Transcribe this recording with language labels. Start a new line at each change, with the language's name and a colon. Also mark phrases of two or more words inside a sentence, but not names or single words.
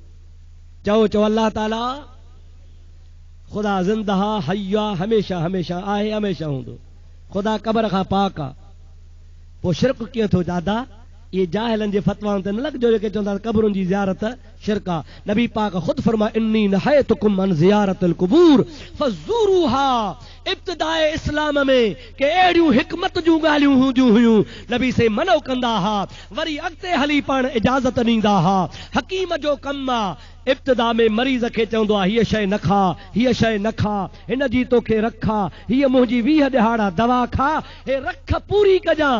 Sindhi: चओ चओ अल्लाह ताला ख़ुदा ज़िंदा हय्या, हमेशा हमेशा आहे, हमेशा हूंदो। ख़ुदा क़बर खां पाक आहे। पोइ शिरक कीअं थो दादा? ये जाहिलनि जे फतवाउनि ते न लॻिजो जेके चवंदा क़बरुनि जी ज़ियारत शिरक आहे। नबी पाक ख़ुदि फरमाए
Arabic: إني نهيتكم عن زيارة القبور فزوروها.
Sindhi: इब्तिदाए इस्लाम में के अहिड़ियूं हिकमत जूं ॻाल्हियूं हूंदियूं हुयूं, नबी से मनो कंदा हुआ, वरी अॻिते हली पाण इजाज़त ॾींदा हुआ। हकीम जो कमु आहे इब्तिदा में मरीज़ खे चवंदो आहे हीअ शइ न खा, हीअ शइ न खा, हिन जी तोखे रखा, हीअ मुंहिंजी 20 ॾिहाड़ा दवा खा, हे रख पूरी कजां।